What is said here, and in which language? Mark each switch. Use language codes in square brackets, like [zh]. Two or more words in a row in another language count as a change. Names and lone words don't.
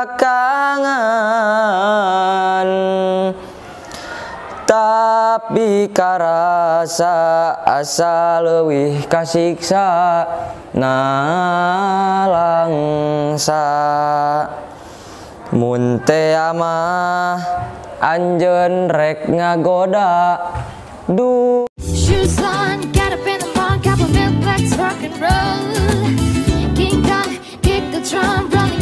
[su] kakangen tapi karasa asa leuwih kasiksa nalangsa mun teh mah anjeun rek ngagoda duh. [en] Shoes on, get up in the morning, couple milk, let's rock and roll. King Kong, kick the drum.